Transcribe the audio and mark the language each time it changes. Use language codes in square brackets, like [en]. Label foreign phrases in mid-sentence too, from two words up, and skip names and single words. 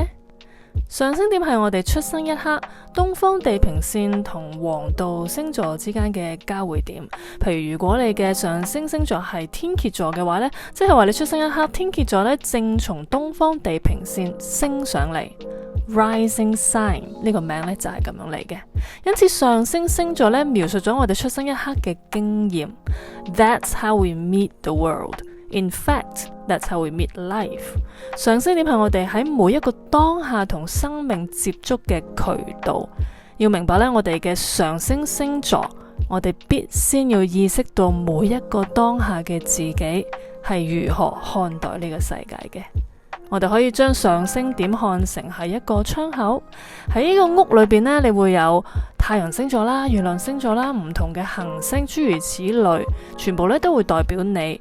[yue] 上升點係我哋出生一刻東方地平線同黃道星座之間嘅交匯點。譬如如果你嘅上升星座係天蠍座嘅話呢，即係話你出生一刻天蠍座呢正從東方地平線升上嚟。 [en] Rising sign [yue] 呢個名呢就係咁樣嚟嘅，因此上升星座呢描述咗我哋出生一刻嘅經驗。 [en] That's how we meet the world. In fact, that's how we meet life. [yue] 上升點係我哋喺每一個當下同生命接觸嘅渠道。要明白呢，我哋嘅上升星座，我哋必先要意識到每一個當下嘅自己係如何看待呢個世界嘅。我哋可以將上升點看成係一個窗口，喺呢個屋裏邊呢，你會有太陽星座啦、月亮星座啦、唔同嘅行星，諸如此類，全部呢都會代表你。